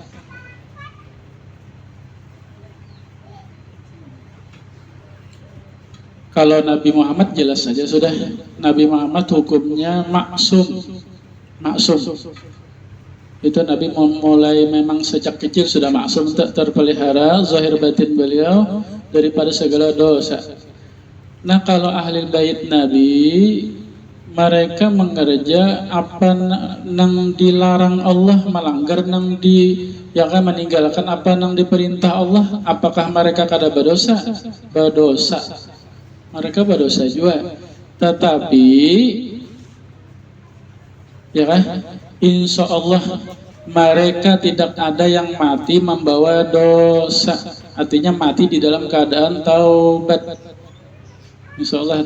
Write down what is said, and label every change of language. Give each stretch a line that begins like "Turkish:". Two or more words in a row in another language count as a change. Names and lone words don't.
Indonesian: Kalau Nabi Muhammad jelas saja sudah, Nabi Muhammad hukumnya maksum. Itu Nabi mulai memang sejak kecil sudah maksum, terpelihara zahir batin beliau daripada segala dosa.
Banjar: Nah, kalau ahli bait Nabi, mereka mengerja apa nang dilarang Allah, melanggar nang meninggalkan apa nang diperintah Allah. Apakah mereka kada berdosa? Berdosa.
Indonesian: Mereka berdosa juga, tetapi ya kan,
Arabic: إن شاء الله
Indonesian: mereka tidak ada yang mati membawa dosa, artinya mati di dalam keadaan taubat,
Arabic: إن شاء الله.